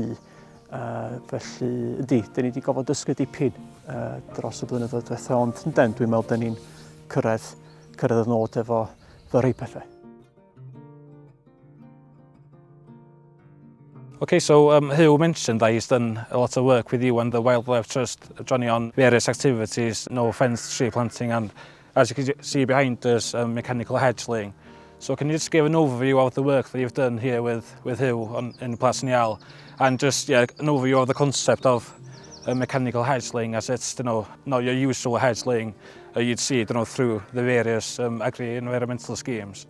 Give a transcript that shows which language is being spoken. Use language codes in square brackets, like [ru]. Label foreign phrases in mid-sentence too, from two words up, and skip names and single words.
[cy] Felly, ydy, dyn ni wedi gofod dysgu dipyn dros y blynyddoedd diwethaf, ond ynden, dwi'n meddwl dyn ni'n cyrraedd y nod efo rhai pethau. [en] Okay, so Hugh mentioned that he's done a lot of work with you and the Wildlife Trust, Johnny, on various activities, no fence, tree planting, and as you can see behind us, mechanical hedge laying. So can you just give an overview of the work that you've done here with Hugh in Plas yn Iâl, and just an overview of the concept of mechanical hedge laying as it's not your usual hedge laying you'd see through the various agri-environmental schemes?